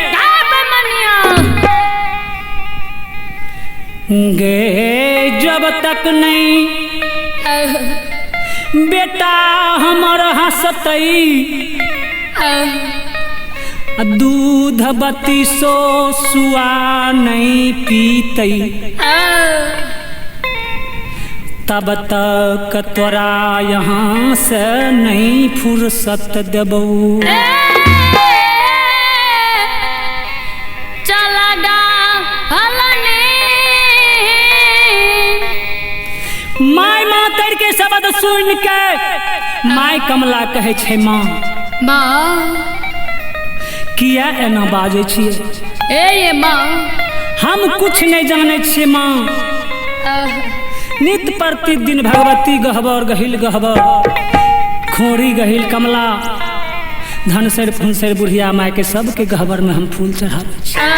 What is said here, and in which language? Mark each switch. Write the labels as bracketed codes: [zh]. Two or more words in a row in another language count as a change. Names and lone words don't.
[mai] गे जब तक नहीं बेटा हमर हंसतई दूध 3200 सुआ नहीं पीतई तब तक तोरा यहाँ से नहीं फुर्सत देबौ। चला डालने माय मातर के शब्द सुन के माय कमला कहे छै माँ माँ किया एना बाजै छियै? ये माँ हम कुछ नहीं जाने छियै माँ। नित प्रतिदिन भगवती गहबर गहिल गहबर खोरी गहिल कमला धनसर फुनसर बुढ़िया माय के सबके गहबर में हम फूल चढ़ाबै छी।